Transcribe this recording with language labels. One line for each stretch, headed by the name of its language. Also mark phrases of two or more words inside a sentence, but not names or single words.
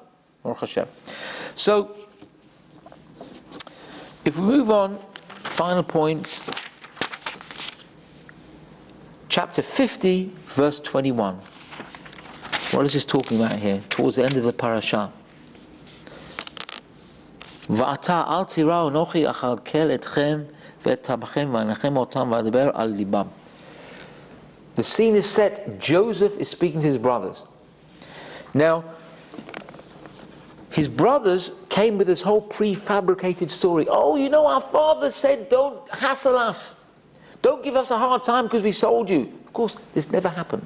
Hebrew: ברוך השם.
English: So, if we move on, final point, chapter 50, verse 21. What is this talking about here? Towards the end of the parasha.
Hebrew: ועתה אל תיראו אנכי אכלכל אתכם ואת טפכם וינחם אותם וידבר על לבם.
English: The scene is set. Joseph is speaking to his brothers. Now, his brothers came with this whole prefabricated story. Oh, you know, our father said don't hassle us. Don't give us a hard time because we sold you. Of course, this never happened.